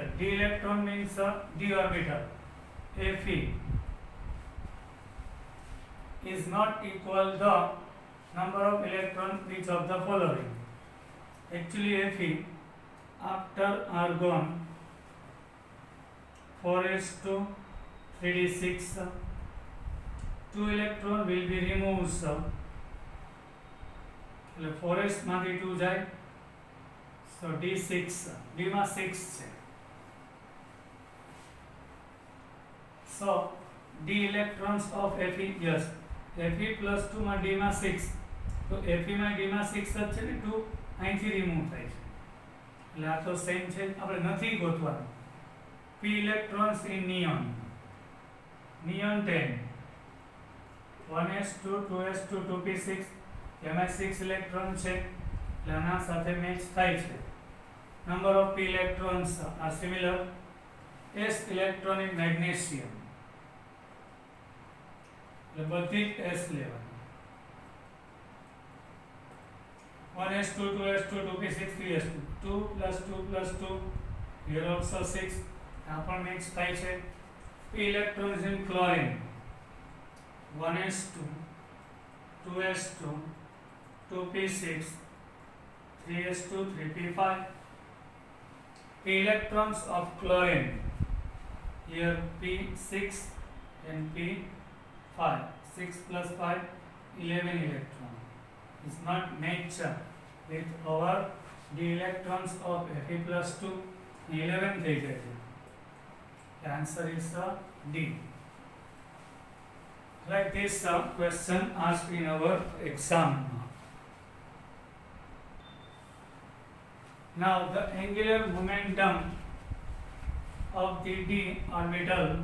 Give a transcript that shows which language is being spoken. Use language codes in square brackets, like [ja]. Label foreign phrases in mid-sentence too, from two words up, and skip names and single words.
[en] D electron means d orbital. Fe is not equal the number of electron which of the following. Actually, Fe after argon 4s2, 3d6, 2 electron will be removed. [gu] 4s માંથી 2 જાય, so d6, d માં 6 છે. [en] So d electrons of Fe, yes, [gu] Fe plus 2 માં d માં 6, તો Fe માં d માં 6 જ છે ને, 2 અહીંથી રિમૂવ થાય છે, એટલે આ તો સેમ છે, આપણે નથી ગોતવાનું. [en] p electrons in neon. Neon 10. 1s2, 2s2, 2p6. [gu] એમાં 6 ઇલેક્ટ્રોન છે, એટલે આના સાથે મેચ થાય છે. [en] Number of p electrons are similar. s electron in magnesium. [gu] એટલે બધી s લેવાની. [en] 1s2, 2s2, 2p6, 3s2. 2 plus 2 plus 2. Here also 6. [gu] આ પણ મિક્સ થાય છે. [en] p electrons in chlorine. 1s2, 2s2, 2p6, 3s2, 3p5. p electrons of chlorine. Here p6 and p5. 6 plus 5, 11 electron. Is not match with our d electrons of Fe plus 2. [gu] 11 થઈ જાય છે. [en] The answer is D. Like this question asked in our exam. Now the angular momentum of the d orbital.